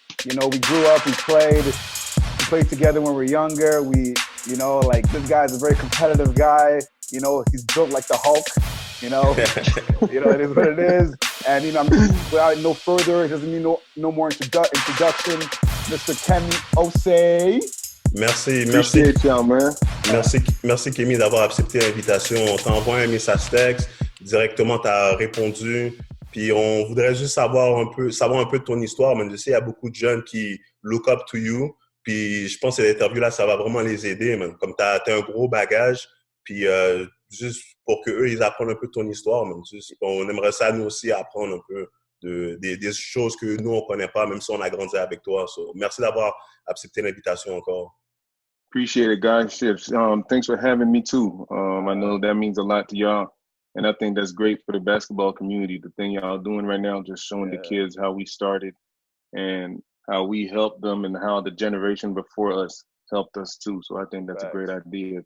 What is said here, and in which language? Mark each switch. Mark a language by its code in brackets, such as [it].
[en] We grew up, we played together when we were younger. This guy's a very competitive guy. He's built like the Hulk. It is what it is. And without no further, it doesn't need no more introduction. Mr. Kemy Osse. [fr] Merci. [en] Man. [fr] Merci Kemy d'avoir accepté l'invitation. On t'envoie un message texte, directement tu as répondu. Puis on voudrait juste savoir un peu de ton histoire. Mais je sais, il y a beaucoup de jeunes qui [en] look up to you. [fr] Puis je pense que cette interview-là, ça va vraiment les aider, man. Comme tu as un gros bagage. Puis juste pour qu'eux, ils apprennent un peu de ton histoire, man. On aimerait ça, nous aussi, apprendre un peu des choses que nous, on ne connaît pas, même si on a grandi avec toi. So, merci d'avoir accepté l'invitation encore. [en] Appreciate it, guys. Thanks for having me, too. I know that means a lot to y'all. And I think that's great for the basketball community. The thing y'all doing right now, just showing the kids how we started and how we helped them and how the generation before us helped us, too. So I think that's a great idea.